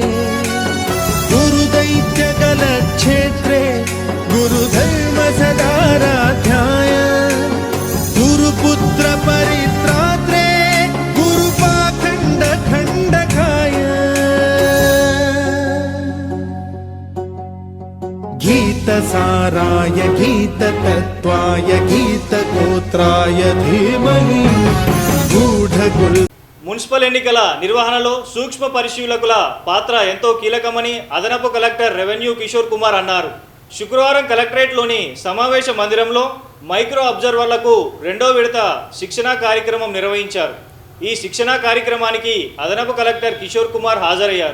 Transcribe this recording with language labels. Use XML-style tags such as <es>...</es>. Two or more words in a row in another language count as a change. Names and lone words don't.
<sa>गुरुदैत्यकलक्षेत्रे गुरुधर्म सदाराध्याय गुरुपुत्र परित्रात्रे गुरुपाखण्ड खण्डकाय गीतसाराय गीततत्त्वाय गीतगोत्राय धीमहि गूढगुल</sa> <te>మున్సిపల్ ఎన్నికల నిర్వహణలో సూక్ష్మ పరిశీలకుల పాత్ర ఎంతో కీలకమని అదనపు కలెక్టర్ రెవెన్యూ కిషోర్ కుమార్ అన్నారు. శుక్రవారం కలెక్టరేట్లోని సమావేశ మందిరంలో మైక్రో అబ్జర్వర్లకు 2వ విడత శిక్షణా కార్యక్రమం నిర్వహించారు. ఈ శిక్షణా కార్యక్రమానికి అదనపు కలెక్టర్ కిషోర్ కుమార్ హాజరయ్యారు.</te>